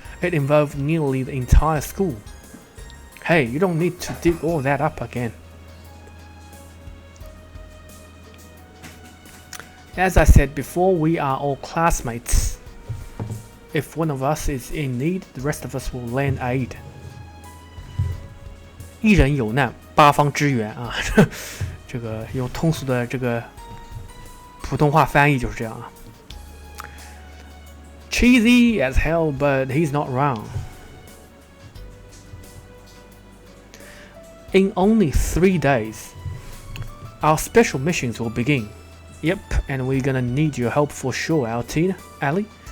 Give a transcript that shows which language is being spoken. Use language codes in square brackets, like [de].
[en] It involved nearly the entire school. Hey, you don't need to dig all that up again. As I said before, we are all classmates. If one of us is in need, the rest of us will lend aid. [zh] 一人有难八方支援啊，这个用通俗的这个普通话翻译就是这样啊。 [en] Cheesy as hell, but he's not wrong. In only 3 days, our special missions will begin. Yep, and we're gonna need your help for sure, Allie.